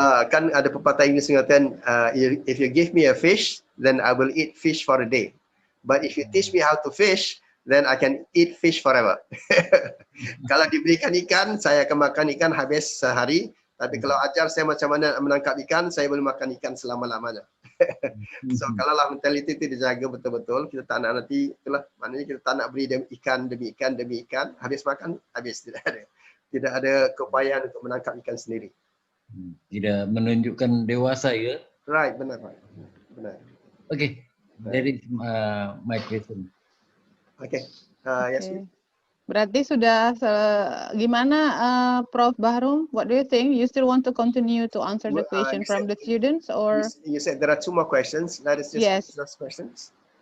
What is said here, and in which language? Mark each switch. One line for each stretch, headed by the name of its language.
Malay: Kan ada pepatah Inggeris mengatakan,
English: if you give me a fish, then I will eat fish for a day. But if you teach me how to fish, then I can eat fish forever.
Malay: Kalau diberikan ikan, saya akan makan ikan habis sehari. Tapi kalau ajar saya macam mana menangkap ikan, saya boleh makan ikan selama-lamanya. So kalaulah mentaliti itu dijaga betul-betul, kita tak nak nanti, itulah maknanya kita tak nak beri ikan demi ikan demi ikan, habis makan, habis, tidak ada. Tidak ada keupayaan untuk menangkap ikan sendiri. Tidak menunjukkan dewasa ya?
English: Right,
Indonesian: benar Pak. Benar.
English: Okay, that is my question. Okay, Yasmin.
Indonesian: Berarti sudah gimana
English: Prof Baharom? What do you think? You still want to continue to answer the question from the students, or you said there are 2 more questions. That is just those questions.